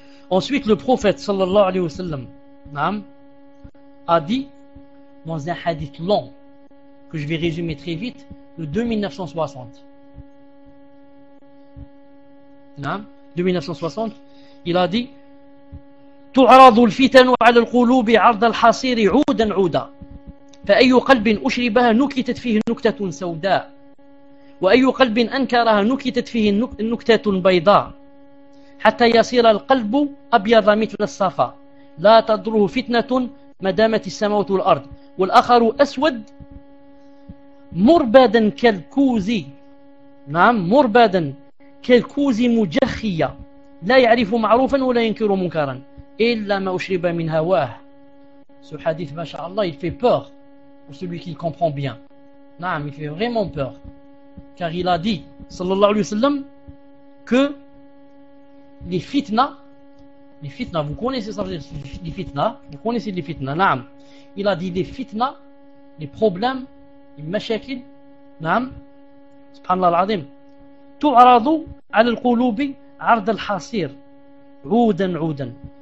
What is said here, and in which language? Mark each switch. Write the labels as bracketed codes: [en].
[fr] Ensuite, le prophète sallallahu alayhi wa sallam a dit dans un hadith long que je vais résumer très vite, de 2960. Non, 2960, il a dit [ar] تعرض الفتن على القلوب عرض الحصير عودا عودا فأي قلب أشربها نكتت فيه نكتة سوداء وأي قلب أنكرها نكتت فيه نكتة بيضاء حتى يصير القلب أبيض مثل الصفا لا تضره فتنة ما دامت السماوات والأرض والآخر أسود مربدا كالكوزي نعم مربدا كالكوزي مجخية لا يعرف معروفا ولا ينكر منكرا إلا ما أشرب من هواه سو حديث ما شاء الله [fr] il fait peur pour celui qui le comprend bien. نعم, il fait vraiment peur car il a dit صلى الله عليه وسلم que les fitna, vous connaissez ça, les fitna, نعم, il a dit les fitna, les problèmes, les مشاكل, نعم, سبحان الله العظيم, [ar] تعرض على القلوب عرض الحصير عودا عودا.